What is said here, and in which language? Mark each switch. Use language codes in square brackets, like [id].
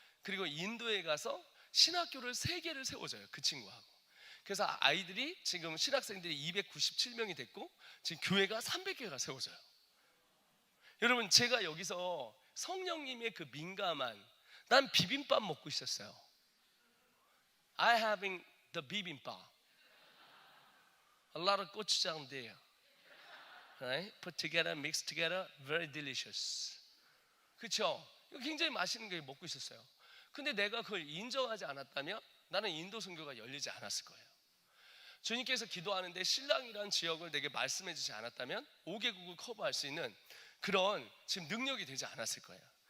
[ko] 그리고 인도에 가서 신학교를 3개를 세워줘요, 그 친구하고. 그래서 아이들이 지금 신학생들이 297명이 됐고 지금 교회가 300개가 세워져요. 여러분, 제가 여기서 성령님의 그 민감한, 난 비빔밥 먹고 있었어요. [en] I having the 비빔밥. A lot of 고추장 there. Right? Put together, mixed together, very delicious. [ko] 그렇죠? 이거 굉장히 맛있는 거 먹고 있었어요. 근데 내가 그걸 인정하지 않았다면 나는 인도 선교가 열리지 않았을 거예요. 주님께서 기도하는데 신랑이라는 지역을 내게 말씀해 주지 않았다면 5개국을 커버할 수 있는 그런 지금 능력이 되지 않았을 거예요.